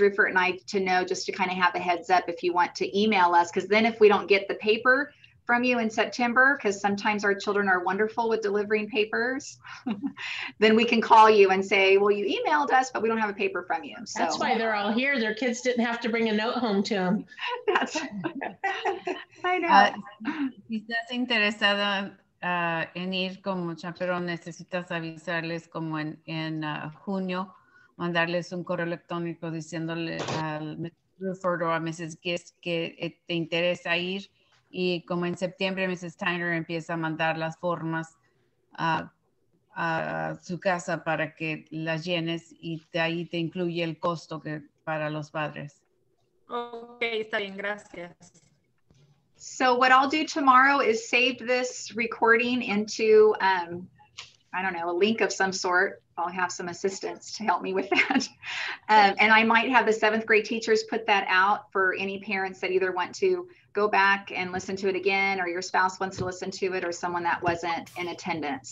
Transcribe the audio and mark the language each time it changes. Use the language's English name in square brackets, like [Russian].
[English] Rufer and I to know, just to kind of have a heads up if you want to email us, because then if we don't get the paper from you in September, because sometimes our children are wonderful with delivering papers, then we can call you and say, well, you emailed us, but we don't have a paper from you. So that's why they're all here. Their kids didn't have to bring a note home to them. That's I know. [Spanish] Si estás interesada en ir como chaperón, necesitas avisarles como en junio, mandarles un correo electrónico diciéndole al Mrs. Rufford o a Mrs. Gist que te interesa ir, y como en septiembre Mrs. Tyner empieza a mandar las formas a su casa para que las llenes, y de ahí te incluye el costo para los padres. Ok, está bien, gracias. [English] So what I'll do tomorrow is save this recording into, I don't know, a link of some sort. I'll have some assistants to help me with that. And I might have the 7th grade teachers put that out for any parents that either want to go back and listen to it again, or your spouse wants to listen to it, or someone that wasn't in attendance.